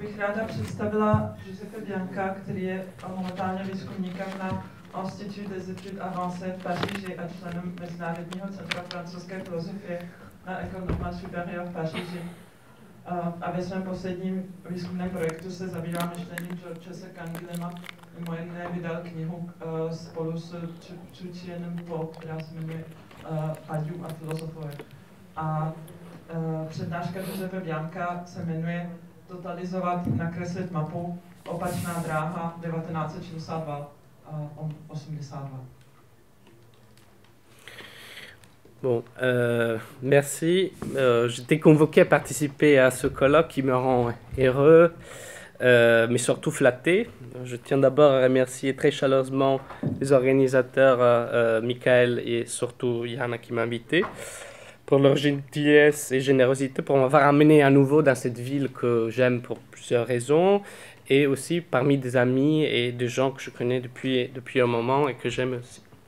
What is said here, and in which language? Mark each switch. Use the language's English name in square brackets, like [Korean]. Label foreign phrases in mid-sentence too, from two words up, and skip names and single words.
[Czech] ráda představila Giuseppe Bianca, který je momentálně výzkumníkem na Institut des études avancées v Paříži a členem Mezinárodního centra francouzské filozofie na École normale supérieure v Paříži. A ve svém posledním výzkumném projektu se zabývá myšlením Georgese Canguilhema. Mimo jiné vydal knihu spolu s Chrétienem Po, která se jmenuje Badiou a filozofové. A přednáška Giuseppe Bianca se jmenuje Totalizovat, nakreslit mapu, opačná dráha 1962-82. [French] Bon, merci. J'étais convoqué à participer à ce colloque qui me rend heureux, mais surtout flatté. Je tiens d'abord à remercier très chaleureusement les organisateurs, Michael et surtout Yana qui m'a invité, pour leur gentillesse et générosité, pour m'avoir amené à nouveau dans cette ville que j'aime pour plusieurs raisons, et aussi parmi des amis et des gens que je connais depuis un moment et que j'aime aussi.